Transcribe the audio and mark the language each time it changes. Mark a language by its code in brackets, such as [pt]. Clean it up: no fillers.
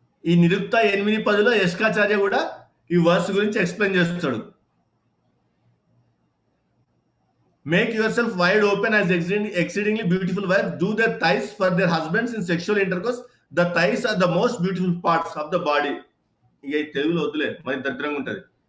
[te] ఈ నిరుక్త 8:10లో యష్కాచార్య కూడా ఈ వర్స్ గురించి ఎక్స్ప్లెయిన్ చేస్తాడు. [en] Make yourself wide open as exceedingly beautiful wives do their thighs for their husbands in sexual intercourse. The thighs are the most beautiful parts of the body. [te] ఇక తెలుగులో వద్దులే, మరి దరిద్రంగా ఉంటుంది.